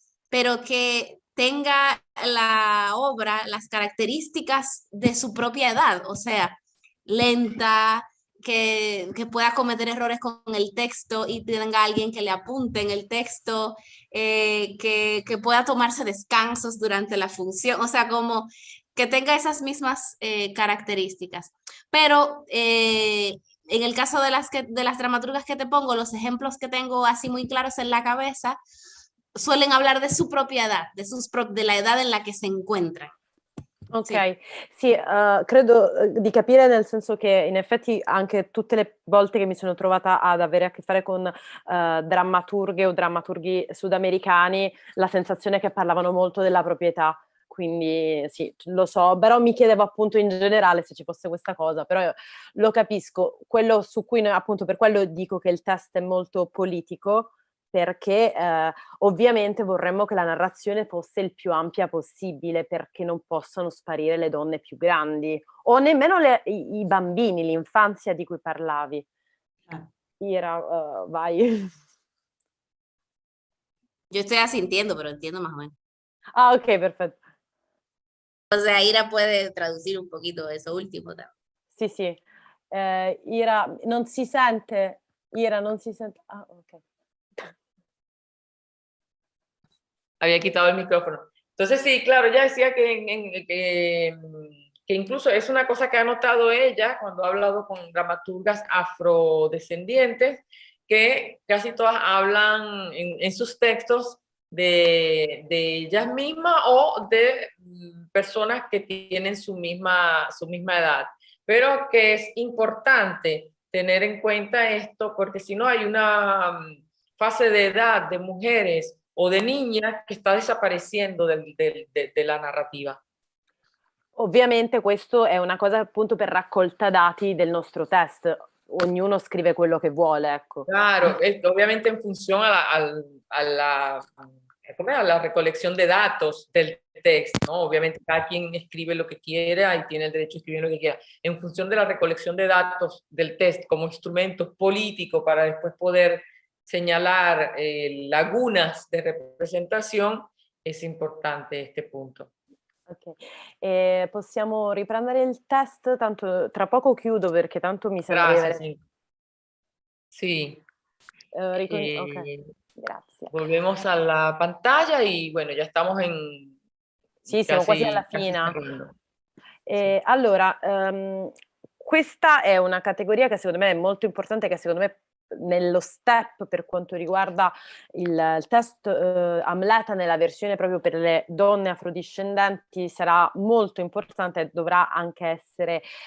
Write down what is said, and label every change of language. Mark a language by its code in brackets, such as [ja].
[es] pero que tenga la obra las características de su propia edad, o sea, lenta, que pueda cometer errores con el texto y tenga alguien que le apunte en el texto, que pueda tomarse descansos durante la función, o sea, como que tenga esas mismas características. Pero en el caso de las dramaturgas que te pongo, los ejemplos que tengo así muy claros en la cabeza, suelen hablar de su propia edad, de la edad en la che si encuentran. [it] Ok, sì, credo di capire, nel senso che in effetti anche tutte le volte che mi sono trovata ad avere a che fare con drammaturghe o drammaturghi sudamericani, la sensazione è che parlavano molto della proprietà. Quindi sì, lo so, però mi chiedevo appunto in generale se ci fosse questa cosa, però lo capisco. Quello su cui appunto per quello dico che il test è molto politico, perché ovviamente vorremmo che la narrazione fosse il più ampia possibile, perché non possono sparire le donne più grandi o nemmeno i bambini, l'infanzia di cui parlavi. Ira, vai. [es] Yo estoy asintiendo, pero entiendo más o menos. [it] Ah, ok, perfetto. [es] O sea, Ira puede traducir un poquito eso último también. [it] Sì, sì. Ira, non si sente? Ira, non si sente? Ah, ok. [es] Había quitado el micrófono. Entonces, sí, claro, ella decía que incluso es una cosa que ha notado ella cuando ha hablado con dramaturgas afrodescendientes, que casi todas hablan en sus textos de ellas mismas o de personas que tienen su misma edad. Pero que es importante tener en cuenta esto, porque si no hay una fase de edad de mujeres o de niñas [it] che sta desaparecendo della narrativa. Ovviamente questo è una cosa appunto per raccolta dati del nostro test. Ognuno scrive quello che vuole, ecco. [es] Claro, obviamente en función a la recolección de datos del texto, ¿no? Obviamente cada quien escribe lo que quiera y tiene el derecho a escribir lo que quiera. En función de la recolección de datos del test como instrumento político para después poder señalar lagunas de representación, es importante este punto. [it] Ok, possiamo riprendere il test, tanto tra poco chiudo perché tanto mi sembra di [es] Gracias, [it] avere... [es] sí. [it] Ok, grazie. [es] Volvemos a la pantalla y bueno, ya estamos en... [it] Sì, siamo quasi alla fine. Allora, questa è una categoria che secondo me è molto importante, che secondo me nello step per quanto riguarda il test Amleta nella versione proprio per le donne afrodiscendenti sarà molto importante e dovrà anche essere